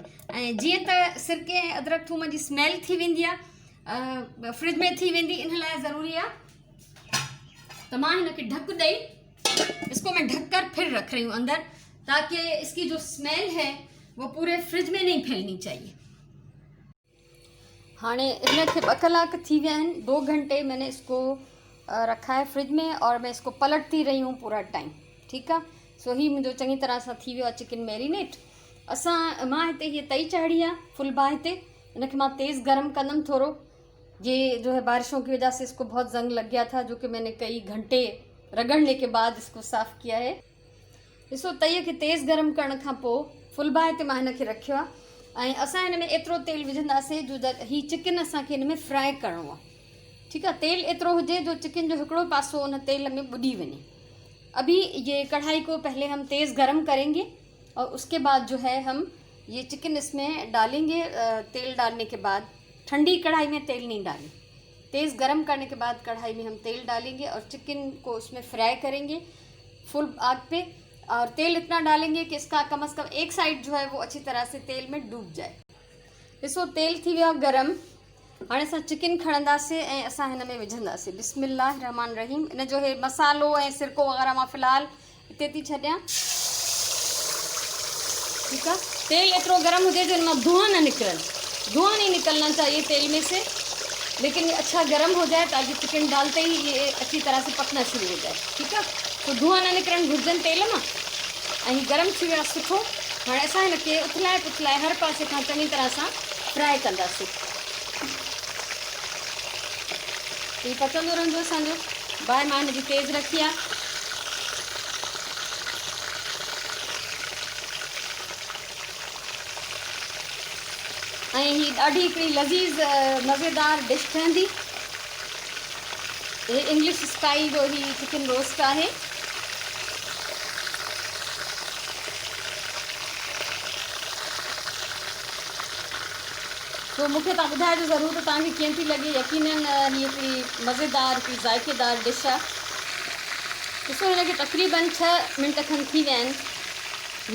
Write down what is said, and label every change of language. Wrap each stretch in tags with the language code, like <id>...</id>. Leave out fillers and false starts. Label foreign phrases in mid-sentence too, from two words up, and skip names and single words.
<sd>ऐं जीअं त सिरके ऐं अदरक थूम जी स्मेल थी वेंदी आहे, फ्रिज में थी वेंदी, इन लाइ ज़रूरी आहे त मां हिन खे ढक ॾेई</sd> <hi>इसको मैं ढक कर फिर रख रही हूँ अंदर, ताकि इसकी जो स्मेल है वो पूरे फ्रिज में नहीं फैलनी चाहिए।</hi> <sd>हाणे इन खे 2 कलाक थी विया आहिनि,</sd> <hi>2 घंटे मैंने इसको रखा है फ्रिज में और मैं इसको पलटती रही हूँ पूरा टाइम।</hi> <sd>ठीक आहे। सो ही मुंहिंजो चङी तरह सां थी वियो आहे</sd> <en>chicken marinate.</en> <sd>मां हिते हीअ तई चाढ़ी आहे फुल बाहि ते, इनखे मां तेज़ गरम कंदमि थोरो।</sd> <hi>ये जो है बारिशों की वजह से इसको बहुत जंग लग गया था, जो कि मैंने कई घंटे रगड़ने के बाद इसको साफ़ किया है।</hi> <sd>ॾिसो तईअ खे तेज़ गरम करण खां पोइ फुल बाहि ते मां हिन खे रखियो आहे। ऐं असां हिन में एतिरो तेल विझंदासीं जो ही चिकन असांखे हिन में फ्राई करिणो आहे।</sd> <hi>ठीक है।</hi> <sd>तेल एतिरो हुजे जो चिकन जो हिकिड़ो पासो उन तेल में बुॾी वञे।</sd> <hi>अभी ये कढ़ाई को पहले हम तेज़ गरम करेंगे और उसके बाद जो है हम ये चिकन इसमें डालेंगे। तेल डालने के बाद ठंडी कढ़ाई में तेल नहीं डालें, तेज़ गरम करने के बाद कढ़ाई में हम तेल डालेंगे और चिकन को उसमें फ्राई करेंगे फुल आग पे। और तेल इतना डालेंगे कि इसका कम से कम एक साइड जो है वो अच्छी तरह से तेल में डूब जाए।</hi> <sd>ॾिसो तेल थी वियो गरम। हाणे असां चिकन खणंदासीं ऐं असां हिन में विझंदासीं।</sd> <ar>بسم الله رحمان رحيم.</ar> <sd>इन जो हे मसालो ऐं सिरको वग़ैरह मां फ़िलहाल हिते थी छॾियां।</sd> <hi>ठीक है।</hi> <sd>तेल एतिरो गरम हुजे जो इनमां धुआं न निकिरनि,</sd> <hi>धुआं नहीं निकलना चाहिए तेल में से, लेकिन ये अच्छा गर्म हो जाए ताकि चिकन डालते ही ये अच्छी तरह से पकना शुरू हो जाए। ठीक है।</hi> <sd>तो धुआं न निकिरनि घुरिजनि तेल मां। ऐं गरम थी वियो आहे सुठो। हाणे असां हिन खे उथलाए पुथलाए हर पासे खां चङी तरह सां फ्राई कंदासीं। ये पचंदो रहंदो असांजो। बाहि मां हिनजी तेज़ रखी आहे। ऐं ही ॾाढी हिकिड़ी लज़ीज़ मज़ेदार डिश ठहंदी। ये</sd> <en>English style</en> <sd>जो ही चिकन रोस्ट आहे। तो मूंखे तव्हां ॿुधाइजो ज़रूर त तव्हांखे कीअं थी लॻे। यकीनन ही हिकिड़ी मज़ेदार हिकिड़ी ज़ाइकेदार डिश आहे। ॾिसो हिन खे तक़रीबन 6 मिंट खनि थी विया आहिनि।</sd>